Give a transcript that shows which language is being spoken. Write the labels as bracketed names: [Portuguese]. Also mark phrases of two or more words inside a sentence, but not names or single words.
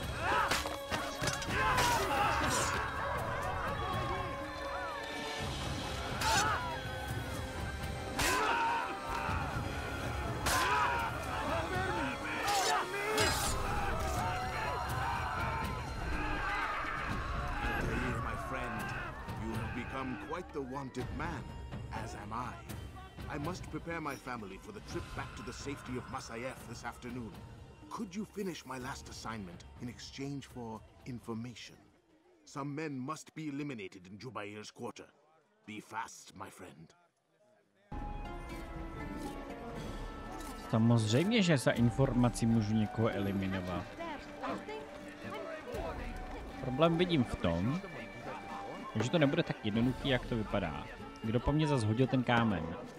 [English] Quite the wanted man, as am I. I must prepare my family for the trip back to the safety of Masayef this afternoon. Could you finish my last assignment in exchange for information? Some men must be eliminated in Jubair's quarter. Be fast, my friend. [Czech] Samozřejmě, že za informací můžu někoho eliminovat. Problém vidím v tom, že to nebude tak jednoduchý, jak to vypadá. Kdo po mně zase hodil ten kámen?